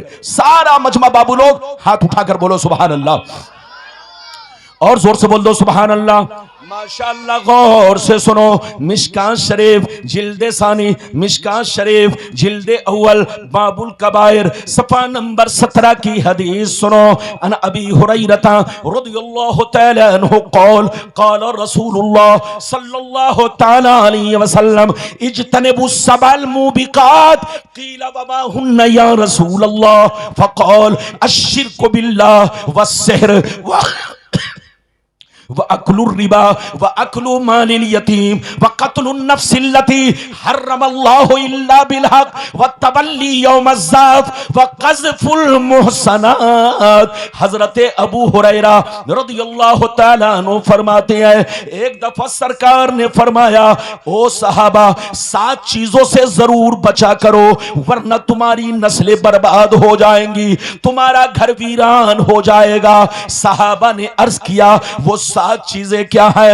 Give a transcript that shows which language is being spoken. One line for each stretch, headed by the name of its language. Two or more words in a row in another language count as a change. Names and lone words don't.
Hindi: सारा मजमा बाबू लोग हाथ उठाकर बोलो
Arabic: سبحان الله,
Hindi: और जोर से बोल दो
Arabic: سبحان الله.
Hindi: माशाअल्लाह, गौर से सुनो। मिशकात शरीफ जिल्दे सानी, मिशकात शरीफ जिल्दे अव्वल, बाबुल कबायर, सफा नंबर 17 की हदीस सुनो।
Arabic: عن أبي هريرة رضي الله تعالى عنه قال قال رسول الله صلى الله تعالى عليه وسلم اجتنبوا السبع الموبقات قيل وما هن يا رسول الله فقال الشرك بالله والسحر وأكل الربا وأكل مال اليتيم وقتل النفس التي حرم الله إلا بالحق والتولي يوم الزحف وقذف المحصنات.
Hindi: हज़रत अबू हुरैरा
Arabic: رضي الله تعالى عنه
Hindi: फरमाते हैं, एक दफा सरकार ने फरमाया, ओ सहाबा 7 चीजों से जरूर बचा करो वरना तुम्हारी नस्लें बर्बाद हो जाएंगी, तुम्हारा घर वीरान हो जाएगा। सहाबा ने अर्ज किया वो 7 चीजें क्या है?